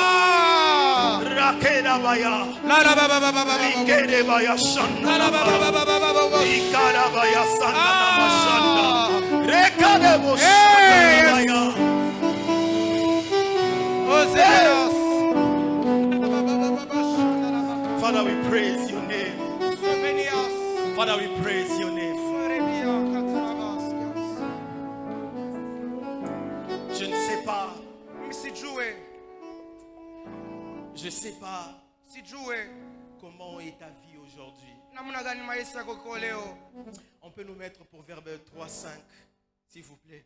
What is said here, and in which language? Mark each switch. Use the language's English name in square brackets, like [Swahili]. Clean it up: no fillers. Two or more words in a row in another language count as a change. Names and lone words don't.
[English] Rakedabaya. La la baba baba baba. Rekerebaya shanda. La baba baba baba. Ikarabaya shanda namashanda. Rekadebo shanda. Ozeas. Father, we praise your name. Father, we praise your name. [French] Je ne sais pas. Je ne sais pas comment est ta vie aujourd'hui. On peut nous mettre pour Verbe 3:5, s'il vous plaît.